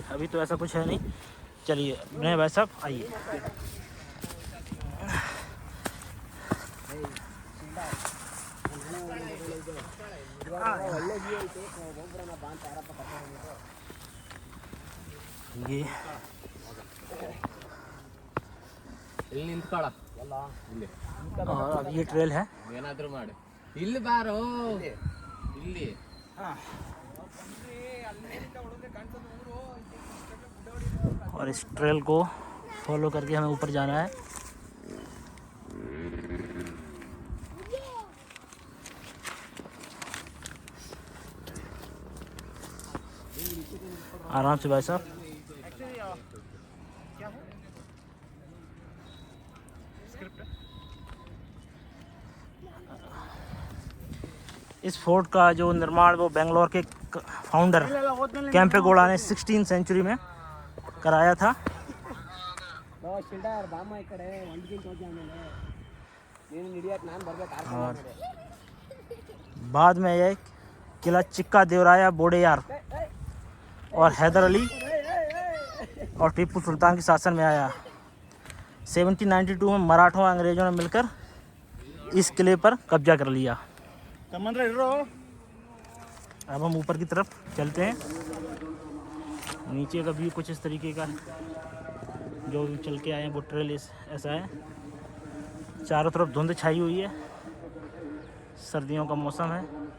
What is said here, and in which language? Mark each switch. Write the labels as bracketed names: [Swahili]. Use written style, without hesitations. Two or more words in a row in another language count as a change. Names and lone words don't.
[Hindi] अभी तो ऐसा कुछ है नहीं। चलिए विनय भाई साहब आइए। ये [Kannada] ಇಲ್ಲಿ ನಿಂತ್ಕೊಳ [Hindi] और अब ये ट्रेल है। [Kannada] ಏನಾದ್ರೂ ಮಾಡು ಇಲ್ಲಿ ಬಾರೋ ಇಲ್ಲಿ [Hindi] और इस ट्रेल को फॉलो करके हमें ऊपर जाना है। आराम से भाई साहब। इस फोर्ट का जो निर्माण वो बेंगलोर के फाउंडर कैंपेगौड़ा ने 16th सेंचुरी में कराया था। [Kannada] ಶಿಲ್ಡರ್ ಬಾಮ ಈ ಕಡೆ ಒಂದ್ಗಿಂತ ಹೋಗಿ ಆಮೇಲೆ ನೀನು ಹಿಡಿಯಕ್ಕೆ ನಾನು ಬರ್ಬೇಕು [Hindi] और बाद में यह किला चिक्का देवराया बोडेयार और हैदर अली और टीपू सुल्तान के शासन में आया। 1792 में मराठों और अंग्रेज़ों ने मिलकर इस किले पर कब्जा कर लिया। [Kannada] ತಮ್ಮಂದ್ರೆ ಇರೋ [Hindi] अब हम ऊपर की तरफ चलते हैं। नीचे का व्यू कुछ इस तरीके का है। जो चल के आए हैं वो ट्रेल ऐसा है। चारों तरफ धुंध छाई हुई है। सर्दियों का मौसम है।